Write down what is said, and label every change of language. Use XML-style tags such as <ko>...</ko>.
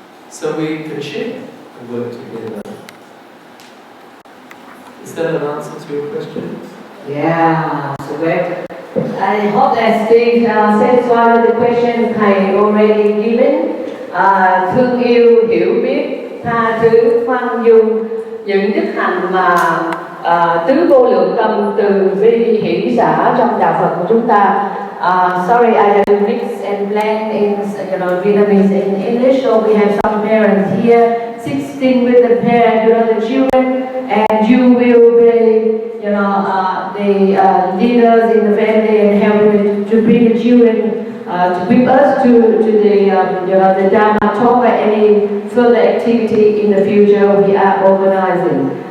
<en>So we can share and work together. Is that an answer to your question? Yeah, so great. I hope that Steve satisfied with the question thầy already given.</en> <vi>Thương yêu, hiểu biết, tha thứ, khoan dung, những đức hạnh mà tứ vô lượng tâm từ bi hỷ xả trong đạo Phật của chúng ta.</vi> <en>Sorry, I have to mix and blend in, Vietnamese and English. So we have some parents here, 16 with the parents, the children, and you will be, the leaders in the family and helping to bring the children with us to the Dharma talk or any further activity in the future we are organizing.</en>